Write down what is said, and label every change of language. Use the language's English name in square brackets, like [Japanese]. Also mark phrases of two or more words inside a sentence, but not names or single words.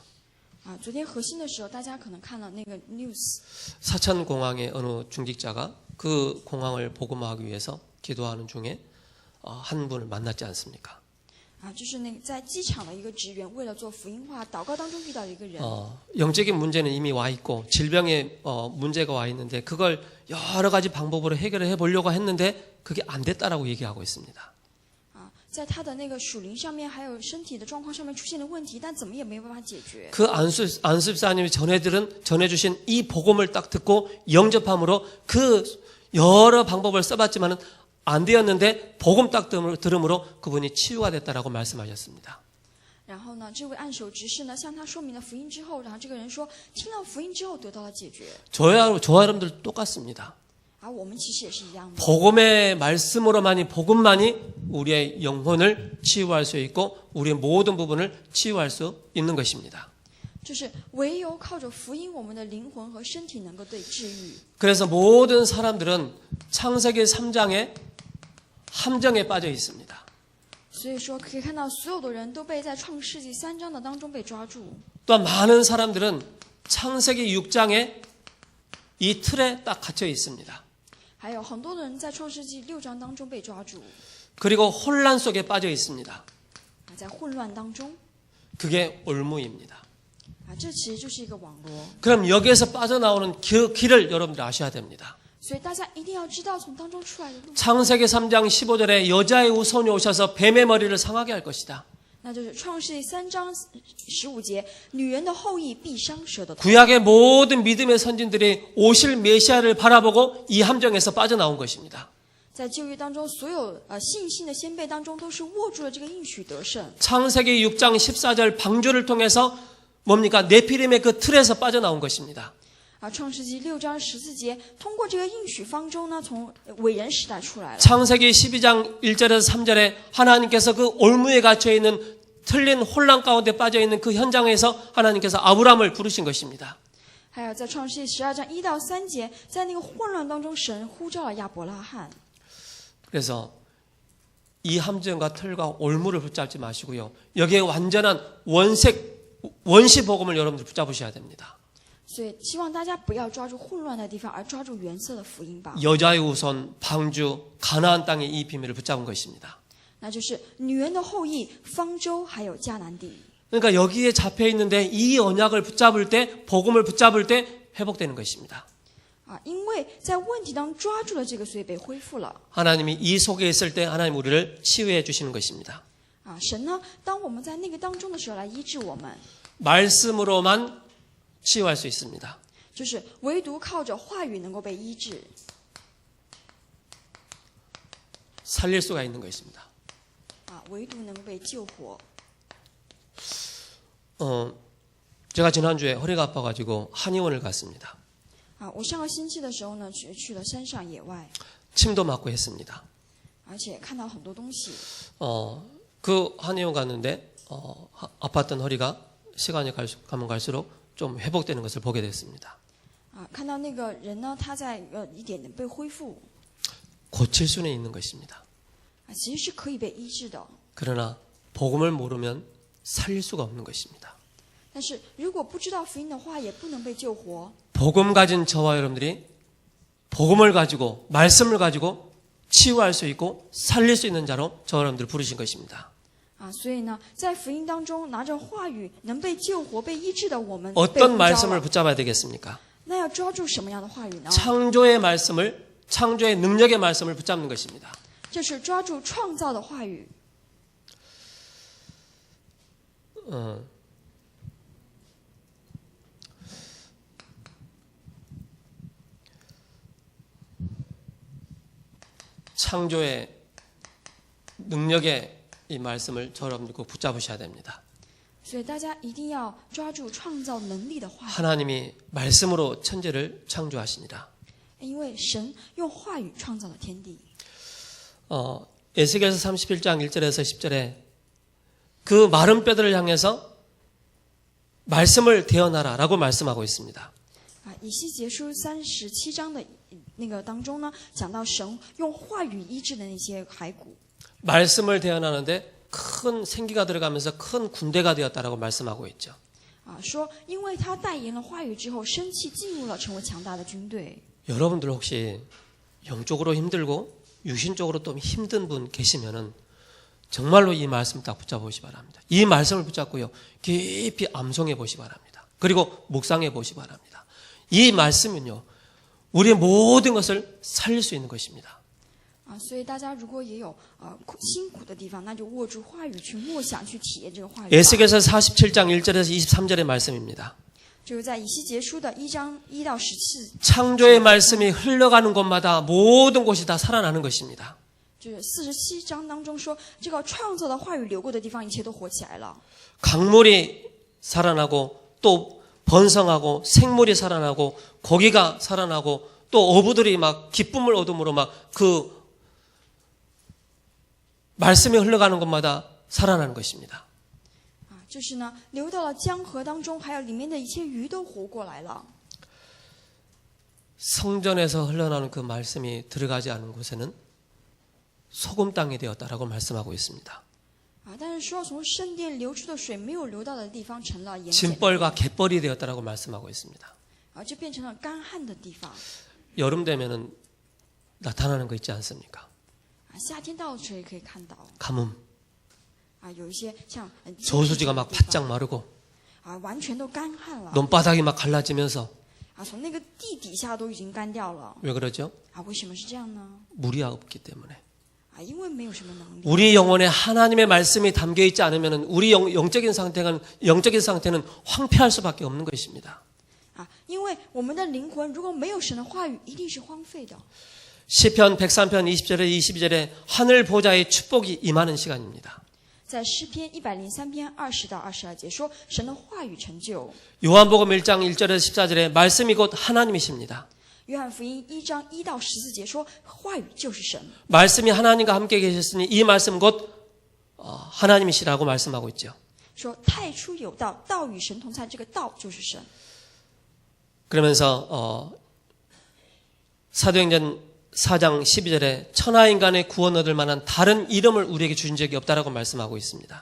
[Chinese] 啊，昨天核心的时候，大家可能看了那个 news， [Korean] 사천 공항의 어느 중직자가 그 공항을 복음화하기 위해서 기도하는 중에 한 분을 만났지 않습니까? [Chinese] 啊，就是那个在机场的一个职员，为了做福音化祷告当中遇到的一个人。 [Korean] 영적인 문제는 이미 와 있고 질병의 문제가 와 있는데 그걸 여러 가지 방법으로 해결해 보려고 했는데 그게 안 됐다라고 얘기하고 있습니다. [Chinese] 在他的那个属灵上面，还有身体的状况上面出现了问题，但怎么也没有办法解决。 [Korean] 그 안수집사님이 전해주신 이 복음을 딱 듣고 영접함으로 그 여러 방법을 써봤지만은 안 되었는데 복음 딱 들음으로 그분이 치유가 됐다라고 말씀하셨습니다. [Chinese] 然后呢，这位按手执事呢向他说明了福音之后，然后这个人说听到福音之后得到了解决。 [Korean] 저와 여러분들 똑같습니다. [Chinese] 而我们其实也是一样的。 [Korean] 복음의 말씀으로만이 복음만이 우리의 영혼을 치유할 수 있고 우리의 모든 부분을 치유할 수 있는 것입니다. [Chinese] 就是唯有靠着福音，我们的灵魂和身体能够被治愈。 [Korean] 그래서 모든 사람들은 창세기 3장의 함정에 빠져 있습니다. [Chinese] 所以说，可以看到所有的人都被在创世纪3章的当中被抓住。 [Korean] 또한 많은 사람들은 창세기 6장의 이 틀에 딱 갇혀 있습니다. [Chinese] 还有很多的人在创世纪6章当中被抓住， [Korean] 그리고 혼란 속에 빠져 있습니다. [Chinese] 在混乱当中， [Korean] 그게 올무입니다. [Chinese] 这其实就是一个网罗。 [Korean] 그럼 여기에서 빠져나오는 그 길을 여러분들 아셔야 됩니다. [Chinese] 所以大家一定要知道从当中出来的路， [Korean] 창세기 3장 15절에 여자의 후손이 오셔서 뱀의 머리를 상하게 할 것이다. [Chinese] 那就是创世纪3章15节，女人的后裔必伤蛇的头。 [Korean] 구약의 모든 믿음의 선진들이 오실 메시아를 바라보고 이 함정에서 빠져나온 것입니다. [Chinese] 在旧约当中，所有信心的先辈当中，都是握住了这个应许得胜。 [Korean] 창세기 6장 14절 방주를 통해서 뭡니까? 네피림의 그 틀에서 빠져나온 것입니다. [Chinese] 创世纪6章14节，通过这个应许方舟呢，从伟人时代出来了。 [Korean] 창세기 12장 1절에서 3절에 하나님께서 그 올무에 갇혀 있는 틀린 혼란 가운데 빠져 있는 그 현장에서 하나님께서 아브라함을 부르신 것입니다. [Chinese] 还有在创世纪12章1到3节，在那个混乱当中，神呼召了亚伯拉罕。 [Korean] 그래서 이 함정과 틀과 올무를 붙잡지 마시고요. 여기에 완전한 원시 복음을 여러분들 붙잡으셔야 됩니다. [Chinese] 所以希望大家不要抓住混乱的地方，而抓住原色的福音吧。 [Korean] 여자의 후손, 방주, 가나안 땅의 이 비밀을 붙잡은 것입니다. [Chinese] 那就是女人的后裔、方舟还有迦南地。 [Korean] 그러니까 여기에 잡혀 있는데 이 언약을 붙잡을 때, 복음을 붙잡을 때 회복되는 것입니다. [Chinese] 因为在问题当中抓住了这个，所以被恢复了。 [Korean] 하나님이 이 속에 있을 때 하나님 우리를 치유해 주시는 것입니다. [Chinese] 神呢，当我们在那个当中的时候来医治我们， [Korean] 말씀으로만 치유할 수 있습니다. [Chinese] 就是唯独靠着话语能够被医治， [Korean] 살릴 수가 있는 것입니다. [Chinese] 唯独能够被救活。 [Korean] 제가 지난주에 허리가 아파가지고 한의원을 갔습니다. [Chinese] 我上个星期的时候呢，去了山上野外， [Korean] 침도 맞고 했습니다. [Chinese] 而且看到很多东西。 [Korean] 그 한의원 갔는데 아팠던 허리가 시간이 가면 갈수록 좀 회복되는 것을 보게 됐습니다. [Chinese] 看到那个人呢，他在一点点被恢复， [Korean] 고칠 수는 있는 것입니다. [Chinese] 其实是可以被医治的。 [Korean] 그러나 복음을 모르면 살릴 수가 없는 것입니다. [Chinese] 但是如果不知道福音的话，也不能被救活。 [Korean] 복음 가진 저와 여러분들이 복음을 가지고 말씀을 가지고 치유할 수 있고 살릴 수 있는 자로 저와 여러분들을 부르신 것입니다. [Chinese] 所以呢，在福音当中拿着话语能被救活、被医治的我们， [Korean] 어떤 말씀을 붙잡아야 되겠습니까? [Chinese] 那要抓住什么样的话语呢？ [Korean] 창조의 말씀을, 창조의 능력의 말씀을 붙잡는 것입니다. [Chinese] 就是抓住创造的话语。 [Korean] 창조의 능력의 이 말씀을 여러분들 꼭 붙잡으셔야 됩니다. [Chinese] 所以大家一定要抓住创造能力的话语， [Korean] 하나님이 말씀으로 천지를 창조하시니라. [Chinese] 因为神用话语创造了天地。 [Korean] 에스겔서 31장 1절에서 10절에 그 마른 뼈들을 향해서 말씀을 대언하라라고 말씀하고 있습니다. [Chinese] 以西结书37章的那个当中呢，讲到神用话语医治的那些骸骨。 [Korean] 말씀을 대언하는데 큰 생기가 들어가면서 큰 군대가 되었다라고 말씀하고 있죠. [Chinese] 说因为他代言了话语之后，生气进入了，成为强大的军队。 [Korean] 여러분들 혹시 영적으로 힘들고 유신적으로 또 힘든 분 계시면은 정말로 이 말씀 딱 붙잡아 보시기 바랍니다. 이 말씀을 붙잡고요, 깊이 암송해 보시기 바랍니다. 그리고 묵상해 보시기 바랍니다. 이 말씀은요, 우리의 모든 것을 살릴 수 있는 것입니다. [Chinese] 所以大家如果也有辛苦的地方，那就握住话语去默想，去体验这个话语。 [Korean] 에스겔서 47장 1절에서 23절의 말씀입니다. [Chinese] 就是在以西结书的1章1到14， [Korean] 창조의 말씀이 흘러가는 곳마다 모든 곳이 다 살아나는 것입니다. [Chinese] 就是47章当中说，这个创造的话语流过的地方，一切都活起来了。 [Korean] 강물이 살아나고 또 번성하고 생물이 살아나고 고기가 살아나고 또 어부들이 막 기쁨을 얻음으로 막 그 말씀이 흘러가는 곳마다 살아나는 것입니다. [Chinese] 就是呢，流到了江河当中，还有里面的一切鱼都活过来了。 [Korean] 성전에서 흘러나오는 그 말씀이 들어가지 않은 곳에는 소금 땅이 되었다라고 말씀하고 있습니다. [Chinese] 但是说从圣殿流出的水没有流到的地方成了盐碱， [Korean] 진벌과 갯벌이 되었다라고 말씀하고 있습니다. [Chinese] 就变成了干旱的地方。 [Korean] 여름 되면은 나타나는 거 있지 않습니까? [Chinese] 夏天到了时候也可以看到， [Korean] 가뭄, [Chinese] 有一些像 [Korean] 저수지가 막 바짝 마르고 [Chinese] 完全都干旱了， [Korean] 논바닥이 막 갈라지면서 [Chinese] 从那个地底下都已经干掉了。 [Korean] 왜 그러죠? [Chinese] 为什么是这样呢？ [Korean] 물이 없기 때문에. [Chinese] 因为没有什么能力。 [Korean] 우리 영혼에 하나님의 말씀이 담겨 있지 않으면 우리 영적인 상태는 황폐할 수밖에 없는 것입니다. [Chinese] 因为我们的灵魂如果没有神的话语，一定是荒废的。 [Korean] 시편 103편 20절에 22절에 하늘 보좌의 축복이 임하는 시간입니다. [Chinese] 在诗篇103篇20到22节说，神的话语成就。 [Korean] 요한복음 1장 1절에서 14절에 말씀이 곧 하나님이십니다. [Chinese] 约翰福音1章1到14节说，话语就是神。 [Korean] 말씀이 하나님과 함께 계셨으니 이 말씀 곧 하나님이시라고 말씀하고 있죠. [Chinese] 说太初有道，道与神同在，这个道就是神。 [Korean] 그러면서 사도행전 4장 12절에 천하인간의 구원 얻을 만한 다른 이름을 우리에게 주신 적이 없다라고 말씀하고 있습니다.